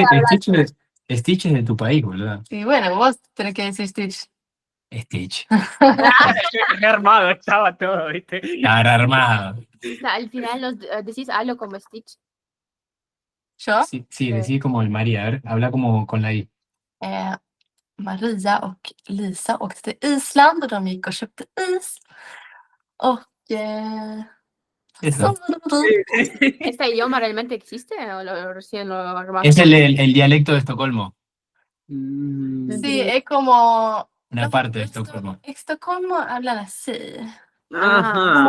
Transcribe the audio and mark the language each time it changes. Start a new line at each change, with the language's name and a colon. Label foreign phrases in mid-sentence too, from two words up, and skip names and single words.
Spanish: Stitch es de tu país, boludo. Y bueno, vos tenés que decir Stitch. Stitch. Re armado estaba todo, ¿viste? Estaba armado. al final decís algo como Stitch. ¿Yo? Sí, decí como el María. A ver, habla como con la I.
Swedish: Maria och Lisa åkte till Island och de gick och köpte is. Och...
Spanish: Eso. ¿Este idioma realmente existe o recién lo armaste? Es el dialecto de Estocolmo. Sí, es como... Una parte de Estocolmo. Estocolmo hablan así. Ajá.